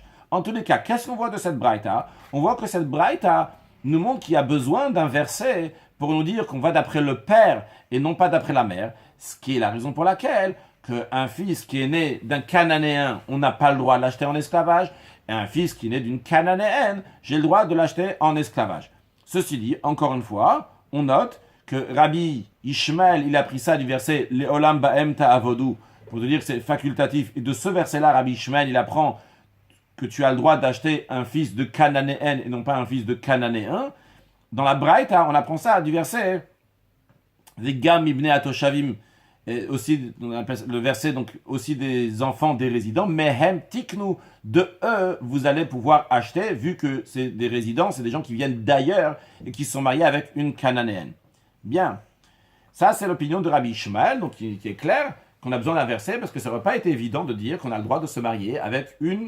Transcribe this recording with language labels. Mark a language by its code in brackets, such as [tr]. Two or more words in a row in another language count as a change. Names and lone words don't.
[fr] En tous les cas, qu'est-ce qu'on voit de cette Braïta? On voit que cette Braïta nous montre qu'il y a besoin d'un verset pour nous dire qu'on va d'après le père et non pas d'après la mère, ce qui est la raison pour laquelle qu'un fils qui est né d'un Cananéen, on n'a pas le droit de l'acheter en esclavage, et un fils qui est né d'une Cananéenne, j'ai le droit de l'acheter en esclavage. Ceci dit, encore une fois, on note que Rabbi Ishmael, il a pris ça du verset « [he] לעולם בהם תעבודו [fr] » pour te dire que c'est facultatif. Et de ce verset-là, Rabbi Ishmael, il apprend que tu as le droit d'acheter un fils de Cananéenne et non pas un fils de Cananéen. Dans la Braïta, on apprend ça du verset « [he] וגם בני התושבים [fr] » et aussi on appelle le verset donc aussi des enfants des résidents, [he] מהם תקנו, [fr] de eux vous allez pouvoir acheter, vu que c'est des résidents, c'est des gens qui viennent d'ailleurs et qui sont mariés avec une cananéenne. Bien, ça c'est l'opinion de Rabbi Ishmael, donc qui est clair qu'on a besoin d'un verset parce que ça n'aurait pas été évident de dire qu'on a le droit de se marier avec une.